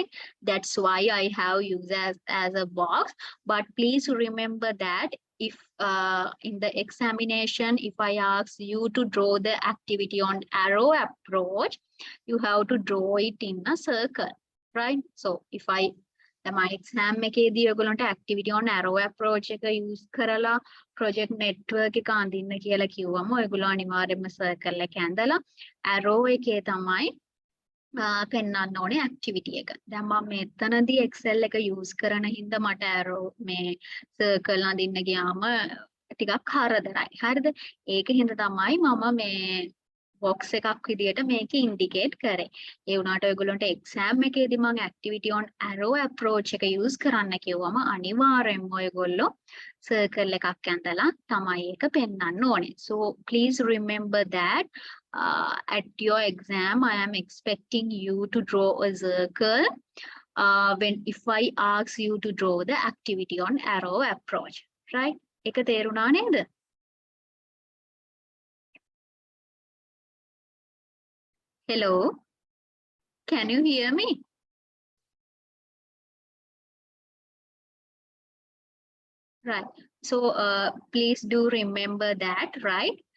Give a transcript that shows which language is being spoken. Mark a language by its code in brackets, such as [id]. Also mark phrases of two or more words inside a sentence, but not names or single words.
[en] That's why I have used as a box. But please remember that if in the examination, if I ask you to draw the activity on arrow approach, you have to draw it in a circle, right? So if I my exam [si] එකේදී ඔයගොල්ලන්ට [en] activity on arrow approach [si] එක use කරලා [en] project network [si] එක අඳින්න කියලා කිව්වම ඔයගොල්ලෝ අනිවාර්යයෙන්ම circle එක ඇඳලා arrow එකේ තමයි පෙන්වන්න ඕනේ activity එක. දැන් මම මෙතනදී Excel එක use කරන හින්දා මට arrow මේ circle අඳින්න ගියාම ටිකක් හරදරයි. හරිද? ඒක හින්දා තමයි මම මේ box එකක් විදියට මේක indicate කරේ. ඒ වුණාට ඔයගොල්ලන්ට exam එකේදී මම [en] activity on arrow approach [si] එක use කරන්න කිව්වම අනිවාර්යෙන්ම ඔයගොල්ලෝ circle එකක් ඇඳලා තමයි ඒක පෙන්වන්න ඕනේ. [en] So please remember that at your exam, I am expecting you to draw a circle if I ask you to draw the activity on arrow approach, right? [si] එක තේරුණා නේද? [en] Hello, can you hear me? Right. So please do remember that, right?